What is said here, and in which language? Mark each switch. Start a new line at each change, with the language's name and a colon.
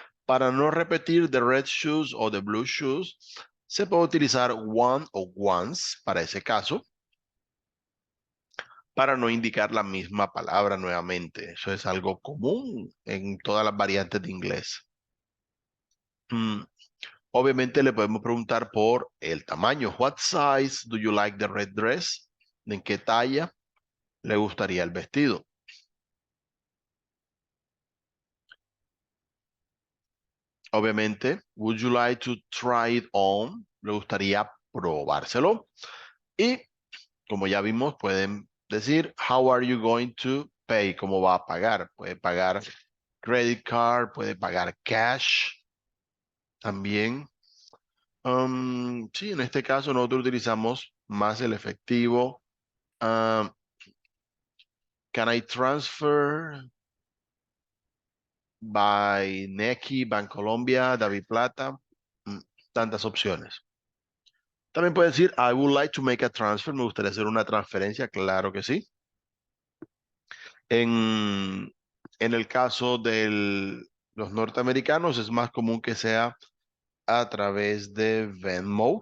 Spanish: Para no repetir
English: the red shoes
Spanish: o
English: the blue shoes,
Spanish: se puede utilizar one o once para ese caso, para no indicar la misma palabra nuevamente. Eso es algo común en todas las variantes de inglés. Mm, Obviamente le podemos preguntar por el tamaño.
English: What size do you like the red dress?
Spanish: ¿En qué talla le gustaría el vestido?
English: Obviamente, would you like to try it on?
Spanish: Le gustaría probárselo. Y como ya vimos, pueden decir,
English: how are you going to pay?
Spanish: ¿Cómo va a pagar? Puede pagar credit card, puede pagar cash también. Sí, en este caso nosotros utilizamos más el efectivo.
English: Um, can I transfer by Nequi, Bancolombia, David Plata?
Spanish: Mm, Tantas opciones. También puede decir,
English: I would like to make a transfer.
Spanish: Me gustaría hacer una transferencia. Claro que sí. En el caso de los norteamericanos es más común que sea a través de Venmo.